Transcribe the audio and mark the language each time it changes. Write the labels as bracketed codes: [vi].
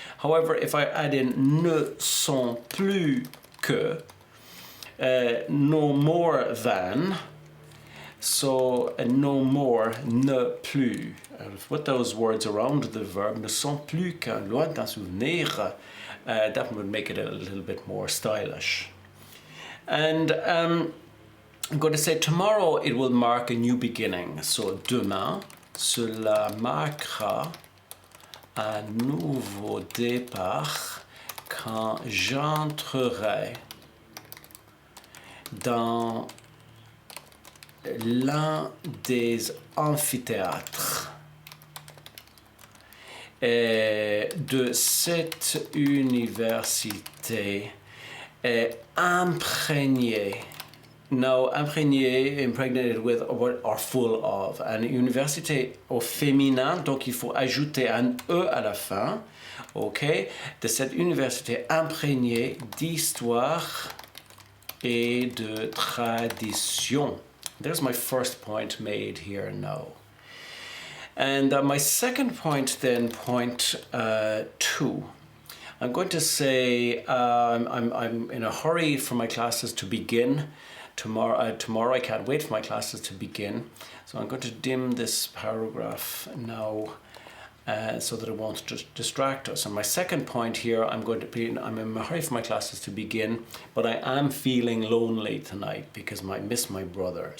[en] However, if I add in [fr] ne sont plus que, [en] no more than, so no more, [fr] ne plus. [en] Put those words around the verb, [fr] ne sont plus qu'un lointain souvenir, [en] that would make it a little bit more stylish. And I'm going to say tomorrow it will mark a new beginning. [fr] So demain, cela marquera un nouveau départ quand j'entrerai dans l'un des amphithéâtres de cette université imprégnée. [en] Now, imprégné, impregnated with, or full of. [fr] And université au féminin, donc il faut ajouter un E à la fin, ok, de cette université imprégnée d'histoire et de tradition. [en] There's my first point made here now. And my second point then, point 2. I'm going to say I'm in a hurry for my classes to begin. Tomorrow I can't wait for my classes to begin. So I'm going to dim this paragraph now so that it won't just distract us. And my second point here, I'm in a hurry for my classes to begin, but I am feeling lonely tonight because I miss my brother.